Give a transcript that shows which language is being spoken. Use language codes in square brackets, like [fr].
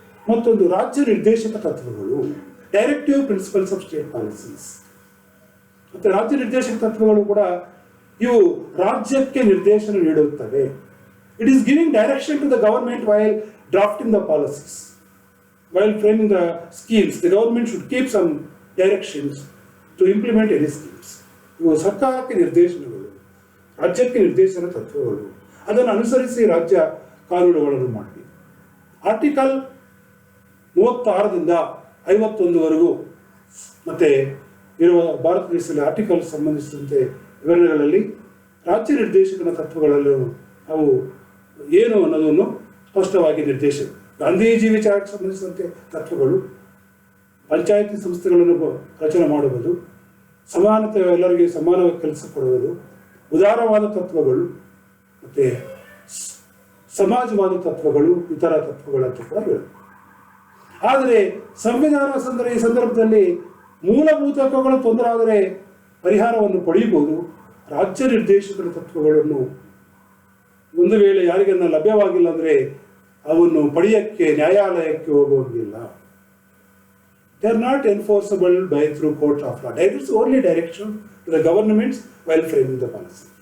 [kn] ಮತ್ತೊಂದು ರಾಜ್ಯ ನಿರ್ದೇಶಕ ತತ್ವಗಳು, directive principles of state policies. ಮತ್ತು ರಾಜ್ಯ ನಿರ್ದೇಶಕ ತತ್ವಗಳು ಕೂಡ ಇವು ರಾಜ್ಯಕ್ಕೆ ನಿರ್ದೇಶನ ನೀಡುತ್ತವೆ. [en] It is giving direction to the government while drafting the policies, while framing the schemes. The government should keep some directions to implement any schemes. [kn] ಇವು ಸರ್ಕಾರಕ್ಕೆ ನಿರ್ದೇಶನಗಳು, ರಾಜ್ಯಕ್ಕೆ ನಿರ್ದೇಶನ ತತ್ವಗಳು. ಅದನ್ನು ಅನುಸರಿಸಿ ರಾಜ್ಯ ಕಾನೂನುಗಳನ್ನು ಮಾಡಿ. ಆರ್ಟಿಕಲ್ 36ರಿಂದ 51ವರೆಗೂ ಮತ್ತು ಇರುವ ಭಾರತ ದೇಶದಲ್ಲಿ ಆರ್ಟಿಕಲ್ ಸಂಬಂಧಿಸಿದಂತೆ ವಿವರಣೆಗಳಲ್ಲಿ ರಾಜ್ಯ ನಿರ್ದೇಶಕನ ತತ್ವಗಳಲ್ಲೂ ಅವು ಏನು ಅನ್ನೋದನ್ನು ಸ್ಪಷ್ಟವಾಗಿ ನಿರ್ದೇಶನ. ಗಾಂಧೀಜಿ ವಿಚಾರಕ್ಕೆ ಸಂಬಂಧಿಸಿದಂತೆ ತತ್ವಗಳು, ಪಂಚಾಯತಿ ಸಂಸ್ಥೆಗಳನ್ನು ರಚನೆ ಮಾಡುವುದು, ಸಮಾನತೆ, ಎಲ್ಲರಿಗೆ ಸಮಾನವಾಗಿ ಕೆಲಸ ಕೊಡುವುದು, ಉದಾರವಾದ ತತ್ವಗಳು ಮತ್ತು ಸಮಾಜವಾದ ತತ್ವಗಳು, ಇತರ ತತ್ವಗಳಂತ ಕೂಡ ಹೇಳುವುದು. ಆದರೆ ಸಂವಿಧಾನ ಈ ಸಂದರ್ಭದಲ್ಲಿ ಮೂಲಭೂತ ಹಕ್ಕುಗಳು ತೊಂದರೆ ಆದರೆ ಪರಿಹಾರವನ್ನು ಪಡೆಯಬಹುದು. ರಾಜ್ಯ ನಿರ್ದೇಶಕರ ತತ್ವಗಳನ್ನು ಒಂದು ವೇಳೆ ಯಾರಿಗನ್ನ ಲಭ್ಯವಾಗಿಲ್ಲ ಅಂದರೆ ಅವನ್ನು ಪಡೆಯಕ್ಕೆ ನ್ಯಾಯಾಲಯಕ್ಕೆ ಹೋಗುವುದಿಲ್ಲ. [en] They are not enforceable through court of law. There is only direction to the governments while framing the policy.